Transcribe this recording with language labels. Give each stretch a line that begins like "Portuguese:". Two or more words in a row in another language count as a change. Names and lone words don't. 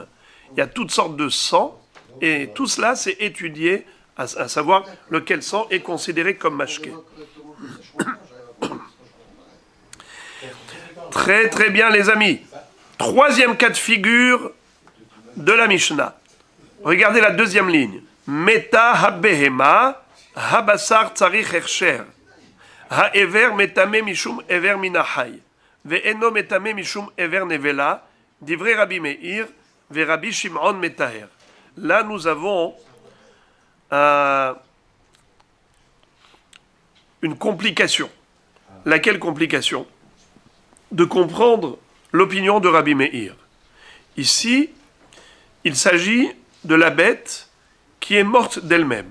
French: Il y a toutes sortes de sang et tout cela c'est étudié à savoir lequel sang est considéré comme mashké. Très très bien les amis. Troisième cas de figure de la Mishnah. Regardez la deuxième ligne.
Hebrew: מתה הבהמה הבשר צריך הרשר. האבר מטמא משום אבר מן החי. ואינו מטמא משום אבר נבלה. דברי רבי מאיר ורבי שמעון מטהר.
French: Là nous avons une complication. Laquelle complication? De comprendre l'opinion de Rabbi Meir. Ici, il s'agit de la bête qui est morte d'elle-même.